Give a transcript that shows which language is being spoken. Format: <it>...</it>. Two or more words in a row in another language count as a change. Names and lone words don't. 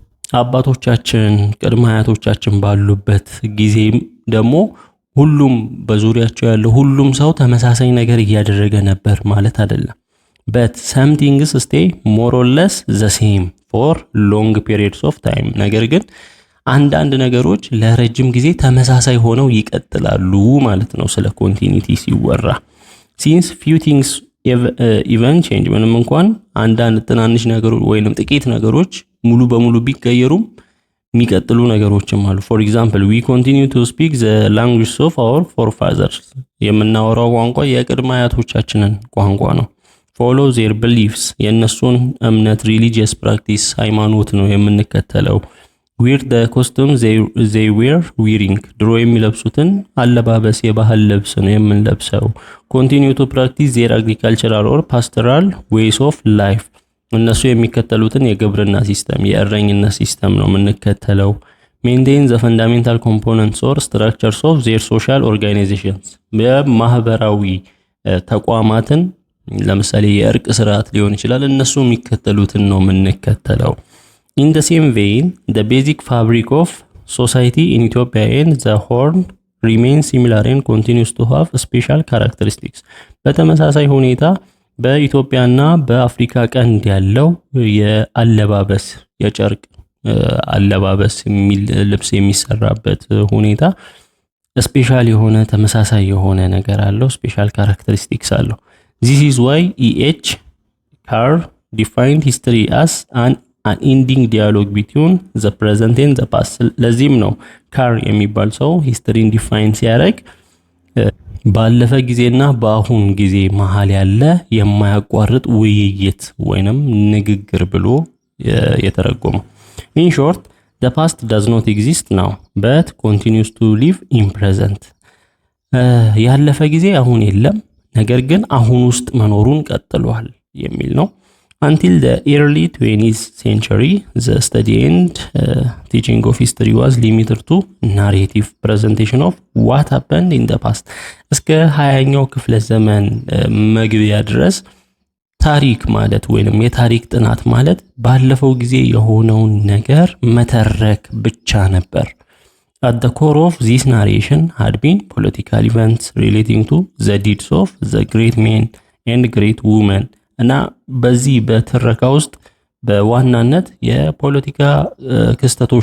<am>አባቶቻችን ቅድመ አያቶቻችን ባሉበት ጊዜ ደግሞ ሁሉም በዙሪያቸው ያለው ሁሉም ሰው ተመሳሳይ ነገር እያደረገ ነበር ማለት አይደለም።</am> <en>but some things stay more or less the same for long periods of time.</en> <am>ነገር ግን አንዳንድ ነገሮች ለረጅም ጊዜ ተመሳሳይ ሆነው ይቀጥላሉ ማለት ነው ስለ ኮንቲኒቲ ሲወራ።</am> <en>since few things even change</en> <am>ምንም እንኳን አንዳንድ ትናንሽ ነገሮች ወይንም ጥቂት ነገሮች ሙሉ በሙሉ ቢቀየሩም የሚቀጥሉ ነገሮችም አሉ።</am> <en>for example we continue to speak the language of our forefathers</en> <am>የምናወራው ቋንቋ የቅድመ አያቶቻችንን ቋንቋ ነው።</am> <en>follow their beliefs</en> <am>የነሱን እምነት</am> <en>religious practice</en> <am>ሃይማኖት ነው የምንከተለው።</am> <en>wear the costumes they were wearing</en> <am>ድሮ የሚለብሱትን አለባበስ የባህል ልብስ ነው የምንለብሰው።</am> <en>continue to practice their agricultural or pastoral ways of life</en> <am>እነሱ የሚከተሉትን የግብርና ሲስተም የእረኝነት ሲስተም ነው የምንከተለው።</am> <en>maintain the fundamental components or structures of their social organizations</en> <am>በማህበራዊ ተቋማትን ለምሳሌ የእርቅ ስርዓት ሊሆን ይችላል እነሱ የሚከተሉትን ነው የምንከተለው።</am> <en>in the same vein the basic fabric of society in Ethiopia and the Horn remains similar and continues to have special characteristics</en> <am>በተመሳሳይ ሁኔታ በኢትዮጵያና በአፍሪካ ቀንድ ያለው የአለባበስ የጨርቅ አለባበስ ልብስ የሚሰራበት ሁኔታ ስፔሻል የሆነ ተመሳሳይ የሆነ ነገር አለው</am> <en>special characteristics</en> <am>አለው።</am> <en>this is why E.H. Carr defined history as an unending dialogue between the present and the past</en> <am>ለዚህም ነው ካር የሚባል ሰው ሂስትሪን ዲፋይን ሲያደርግ ባለፈ ጊዜና በአሁን ጊዜ መሃል ያለ የማያቋርጥ ውይይት ወይንም ንግግር ብሎ የተረጎመው።</am> <en>in short the past does not exist now but continues to live in present</en> <am>ያለፈ ጊዜ አሁን የለም ነገር ግን አሁን ውስጥ መኖሩን ቀጥሏል የሚል ነው።</am> <en>until the early 20th century the study and teaching of history was limited to narrative presentation of what happened in the past እስከ</en> <am>20ኛው ክፍለ ዘመን መግቢያ ድረስ ታሪክ ማለት ወይንም የታሪክ ጥናት ማለት ባለፈው ጊዜ የሆነውን ነገር መተረክ ብቻ ነበር።</am> <en>at the core of this narration had been political events relating to the deeds of the great men and great women</en> <am>እና በዚህ በትረካ ውስጥ በዋናነት የፖለቲካ ክስተቶች</am>